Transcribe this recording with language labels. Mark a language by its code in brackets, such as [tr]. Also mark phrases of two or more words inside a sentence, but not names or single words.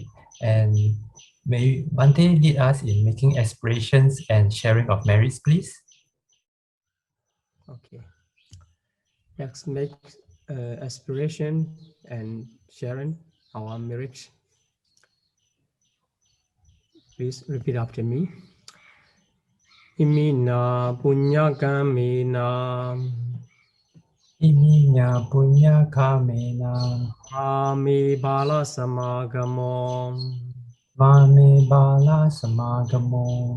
[en] And may Bhante lead us in making aspirations and sharing of merits, please. Okay. Let's make aspiration and sharing our merit. Please repeat after me. [pi] Imina punya kamena. Iminya punya kamena. Mami bala samagamo. Mame bala samagamo.